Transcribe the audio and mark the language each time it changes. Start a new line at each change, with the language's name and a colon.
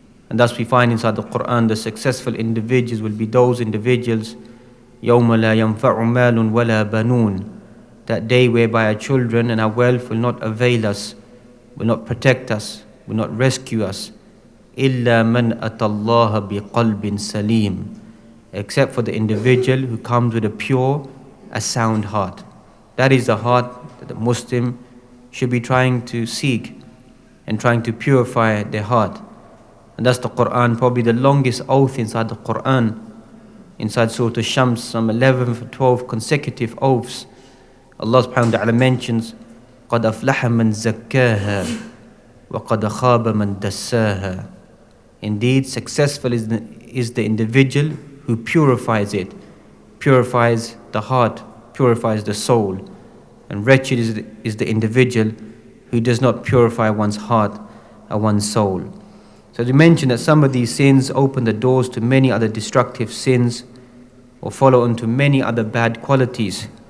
English: And thus we find inside the Quran the successful individuals will be those individuals
Arabic: يَوْمَ لَا يَنْفَعُ مَالٌ وَلَا بَنُونَ,
English: that day whereby our children and our wealth will not avail us, will not protect us, will not rescue us,
Arabic: إِلَّا مَنْ أَتَى اللَّهَ بِقَلْبٍ سَلِيمٍ,
English: except for the individual who comes with a pure, a sound heart. That is the heart that the Muslim should be trying to seek and trying to purify their heart. And that's the Quran, probably the longest oath inside the Quran, inside Surah Shams, some 11 or 12 consecutive oaths.
Arabic: Allah subhanahu wa ta'ala mentions, قَدْ أَفْلَحَ مَنْ زَكَّاهَا وَقَدْ خَابَ مَنْ دَسَّاهَا.
English: Indeed, successful is the individual who purifies it, purifies the heart, purifies the soul. And wretched is the individual who does not purify one's heart or one's soul. So to mention that some of these sins open the doors to many other destructive sins or follow on to many other bad qualities.